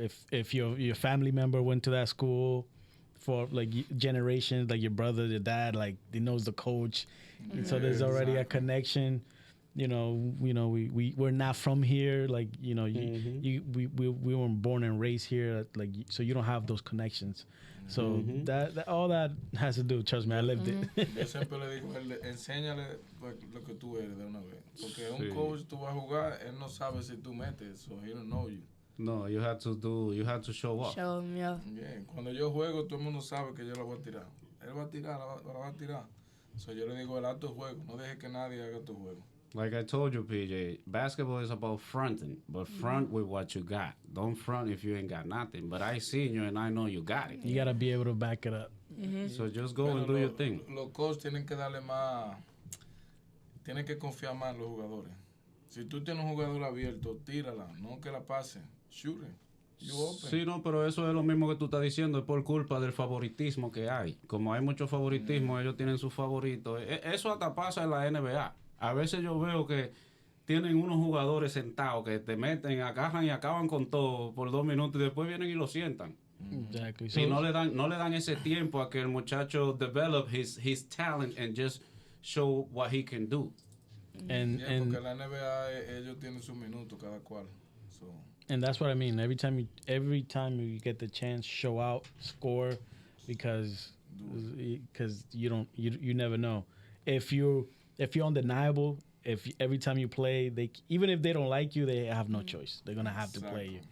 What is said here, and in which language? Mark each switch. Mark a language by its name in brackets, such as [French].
[English] If your family member went to that school for like generations, like your brother, your dad, like he knows the coach, and so there's already a connection. We're not from here, like we weren't born and raised here, like so you don't have those connections. So that all that has to do. Trust me, I lived it. [Spanish] Yo siempre le digo, enséñale lo que tú eres de una vez, porque un coach tú vas a jugar, él no sabe si tú metes, [English] so he don't know you. No, you have to show up. Show him, yeah. [Spanish] Bien, cuando yo juego, todo el mundo sabe que yo la voy a tirar. Él va a tirar, la va a tirar. So yo le digo, el alto juego, no dejes que nadie haga tu juego. [English] Like I told you, PJ, basketball is about fronting, but front with what you got. Don't front if you ain't got nothing. But I seen you and I know you got it. You gotta be able to back it up. So just go and do your thing. [Spanish] Los coaches tienen que darle más, tienen que confiar más en los jugadores. Si tú tienes un jugador abierto, tírala, no que la pase, [English] shoot it. You open. [Spanish] Sí, no, pero eso es lo mismo que tú estás diciendo, es por culpa del favoritismo que hay. Como hay mucho favoritismo, ellos tienen sus favoritos. Eso hasta pasa en la NBA. A veces yo veo que tienen unos jugadores sentados que te meten, agarran y acaban con todo por 2 minutos y después vienen y lo sientan. [English] Exactly. [Spanish] Y no le dan ese tiempo a que el muchacho [English] develop his talent and just show what he can do. And [Spanish] porque la NBA ellos tienen sus minutos cada cual. [English] So. And that's what I mean. Every time you get the chance, show out, score, because you never know. If you're undeniable, if every time you play, even if they don't like you, they have no choice. They're gonna have to play you.